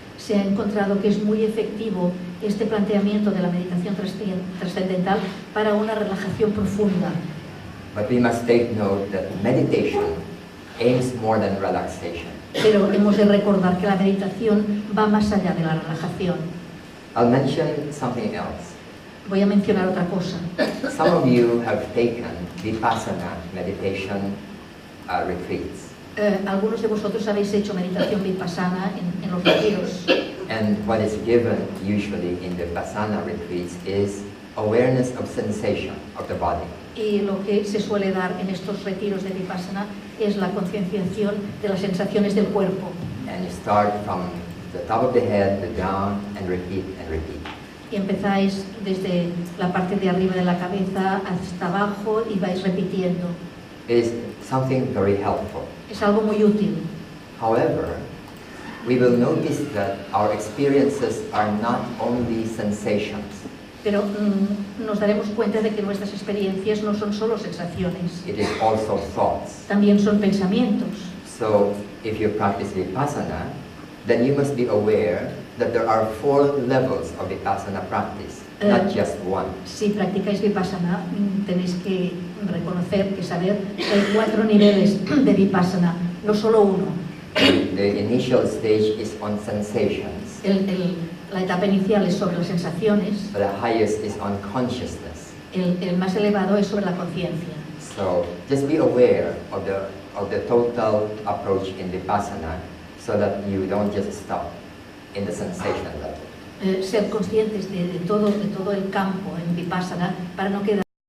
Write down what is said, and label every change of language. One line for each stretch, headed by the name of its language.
Spanish: Se ha encontrado que es muy efectivo este planteamiento de la meditación trascendental para una relajación profunda.
English: But we must take note that meditation aims more than relaxation.
Spanish: Pero hemos de recordar que la meditación va más allá de la relajación.
English: I'll mention something else.
Spanish: Voy a mencionar otra cosa.
English: Some of you have taken Vipassana meditation retreats.
Spanish: Algunos de vosotros habéis hecho meditación vipassana en los retiros.
English: And what is given usually in the Vipassana retreats is awareness of sensation of the body.
Spanish: Y lo que se suele dar en estos retiros de vipassana es la concienciación de las sensaciones del cuerpo.
English: And you start from the top of the head to down and repeat and repeat.
Spanish: Y empezáis desde la parte de arriba de la cabeza hasta abajo y vais repitiendo.
English: It is something very helpful.
Spanish: Es algo muy útil.
English: However, we will notice that our experiences are not only sensations.
Spanish: Pero nos daremos cuenta de que nuestras experiencias no son solo sensaciones.
English: It is also thoughts.
Spanish: También son pensamientos.
English: So, if you practice Vipassana, then you must be aware that there are 4 levels of Vipassana practice, not just one.
Spanish: Si practicáis Vipassana, tenéis que reconocer, que saber que hay 4 niveles de Vipassana, no solo uno.
English: The initial stage is on sensations.
Spanish: La etapa inicial es sobre las sensaciones.
English: but the highest is on consciousness.
Spanish: El más elevado es sobre la conciencia.
English: So just be aware of the total approach in Vipassana so that you don't just stop in the sensation level.
Spanish: Ser conscientes de todo el campo en Vipassana para no quedar